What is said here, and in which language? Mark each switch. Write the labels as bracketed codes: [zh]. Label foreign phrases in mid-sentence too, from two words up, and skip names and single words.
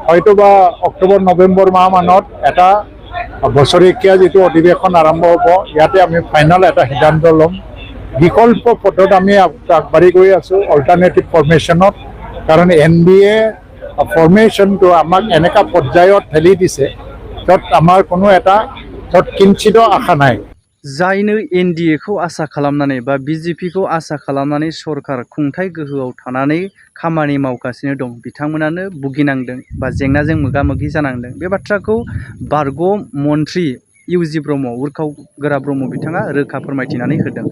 [as] হয়তোবা অক্টোবৰ নৱেম্বৰ মাহ মানত এটা বছৰেকীয়া যিটো অধিৱেশন আৰম্ভ হ'ব, ইয়াতে আমি ফাইনেল এটা সিদ্ধান্ত ল'ম। বিকল্প পথত আমি আগবাঢ়ি গৈ আছোঁ [en] alternative formationত, [as] কাৰণ NDA ফৰ্মেশ্যনটো আমাক এনেকুৱা পৰ্যায়ত ঠেলি দিছে য'ত আমাৰ কোনো এটা কিঞ্চিত আশা নাই। [brx] जायनो NDA खौ आसा खालामनानै बा BJP खौ आसा खालामनानै सरकार खुंथाय गोहोआव थानानै खामानि मावगासिनो दं, बिथांमोनानो भुगिनांदों बा जेंनाजों मोगा-मोगि जानांदों। बे बाथ्राखौ बारग' मन्थ्रि इउजि ब्रह्म, उर्खाव गोरा ब्रह्म बिथाङा रोखा फोरमायथिनानै होदों।